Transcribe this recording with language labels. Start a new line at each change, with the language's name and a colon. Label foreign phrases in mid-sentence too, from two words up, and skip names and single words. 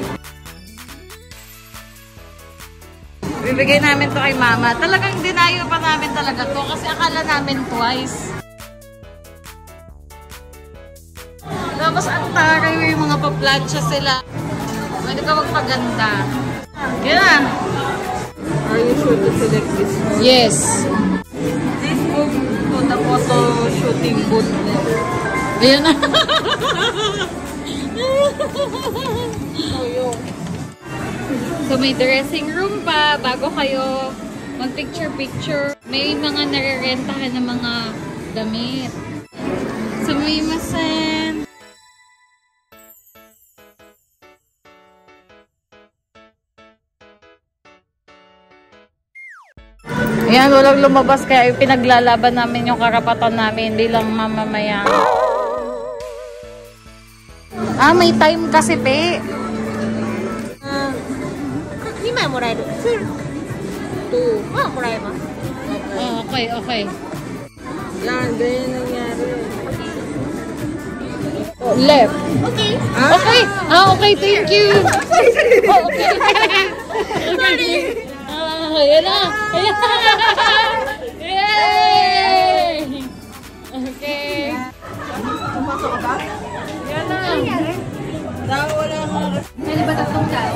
Filipino: Bibigay namin to kay mama. Talagang dinayo pa namin talaga to kasi akala namin twice. Tapos ang taray yung mga pa-plancha sila. Pwede ka magpaganda. Yan na.
English: Are you sure to select this? Yes. This move to the photo shooting booth.
Filipino: Ayan na. So may dressing room pa bago kayo mag-picture-picture. May mga narerentahan ng mga damit. Sumimasen. Ayan, walang lumabas kaya pinaglalaban namin yung karapatan namin bilang mamamayan. Ah, may time kasi, pe.
Japanese: 2枚もらえる。2はもらえます。
English: Oh, okay, okay.
Filipino: Yan, ganyan nangyari.
English: Left. Okay. Okay. Ah, okay, thank you. Oh, okay.
Filipino: Okay. Ayan na. Ayan na.
English: Yay! Okay.
Filipino: Pumasok ka ba? Ayan na. Dahil wala akong Pwede ba tatlong tao?